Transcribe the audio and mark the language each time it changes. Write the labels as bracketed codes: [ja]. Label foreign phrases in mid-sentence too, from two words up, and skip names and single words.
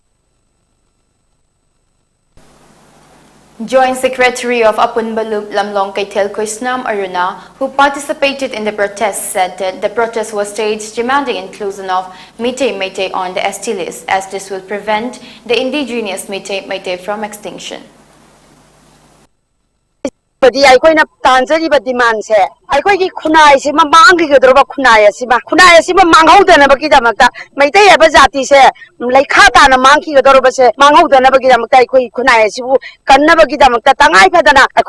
[en] Joint Secretary of Apunbalup Lamlong Kaitel Krishnam Aruna, who participated in the protest, said that the protest was staged demanding inclusion of Meitei on the ST list, as this will prevent the indigenous Meitei from extinction. [mni] ꯑꯩꯈꯣꯏꯅ ꯇꯥꯟꯖꯔꯤꯕ ꯗꯤꯃꯥꯟꯁꯦ ꯑꯩꯈꯣꯏꯒꯤ ꯈꯨꯟꯅꯥꯏꯁꯤ ꯃꯥꯡꯈꯤꯒꯗꯧꯔꯕ ꯈꯨꯟꯅꯥꯏ ꯑꯁꯤꯃ ꯃꯥꯡꯍꯧꯗꯅꯕꯒꯤꯗꯃꯛꯇ ꯃꯩꯇꯩ ꯍꯥꯏꯕ ꯖꯥꯇꯤꯁꯦ ꯂꯩꯈꯥ ꯇꯥꯅ ꯃꯥꯡꯈꯤꯒꯗꯧꯔꯕꯁꯦ ꯃꯥꯡꯍꯧꯗꯅꯕꯒꯤꯗꯃꯛꯇ ꯑꯩꯈꯣꯏ ꯈꯨꯟꯅꯥꯏ ꯑꯁꯤꯕꯨ ꯀꯟꯅꯕꯒꯤꯗꯃꯛꯇ ꯇꯉꯥꯏꯐꯗꯅ ꯑꯩꯈꯣꯏ